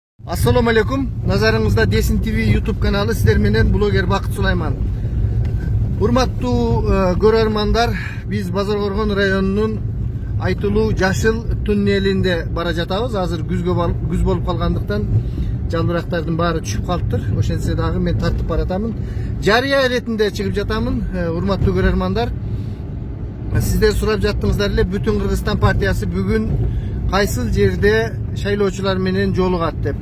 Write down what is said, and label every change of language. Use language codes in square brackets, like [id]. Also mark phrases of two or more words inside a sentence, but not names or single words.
[ar] السلام عليكم. [ky] Назарыңызда Desin TV YouTube каналы сиздер менен блогер Бакыт Сулайман. Hurmattуу көрөрмандар, биз Базаркоргон районунун Айтылуу Жашыл туннелинде бара жатабыз. Азыр күз болуп калгандыктан жалбырактардын баары түшүп калыптыр. Ошентсе дагы мен тартып баратамын. Жарыя иретинде чыгып жатамын. Урматтуу көрөрмандар, сиздер сурап жаттыңыздар эле, Бүтүн Кыргызстан партиясы бүгүн кайсыл жерде шайлоочулар менен жолугат деп.